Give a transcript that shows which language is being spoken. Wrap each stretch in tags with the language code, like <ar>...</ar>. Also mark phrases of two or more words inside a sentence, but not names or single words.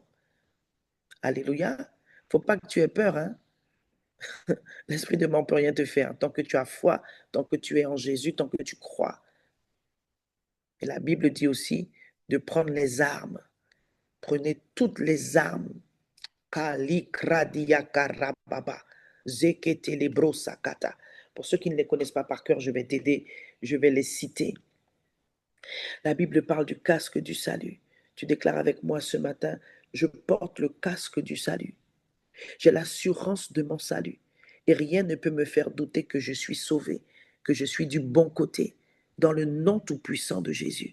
<fr>Alléluia. Faut pas que tu aies peur, hein. L'esprit de mort ne peut rien te faire tant que tu as foi, tant que tu es en Jésus, tant que tu crois. Et la Bible dit aussi de prendre les armes. Prenez toutes les armes. Kali kradia karababa. Zekete lebro sakata. Pour ceux qui ne les connaissent pas par cœur, je vais t'aider. Je vais les citer. La Bible parle du casque du salut. Tu déclares avec moi ce matin, je porte le casque du salut. J'ai l'assurance de mon salut. Et rien ne peut me faire douter que je suis sauvé, que je suis du bon côté, dans le nom tout-puissant de Jésus.</fr>